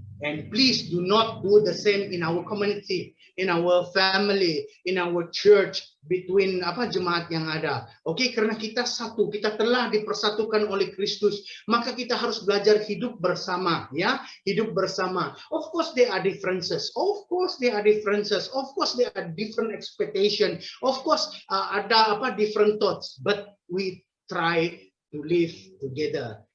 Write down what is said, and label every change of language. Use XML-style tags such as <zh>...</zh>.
<en>And please do not do the same in our community, in our family, in our church, between</en> <id>jemaat yang ada. Oke, karena kita satu, kita telah dipersatukan oleh Kristus, maka kita harus belajar hidup bersama, ya, hidup bersama.</id> <en>Of course there are differences. Of course there are differences. Of course there are different expectation. Of course</en> <id>ada</id> <en>different thoughts, but we try to live together.</en>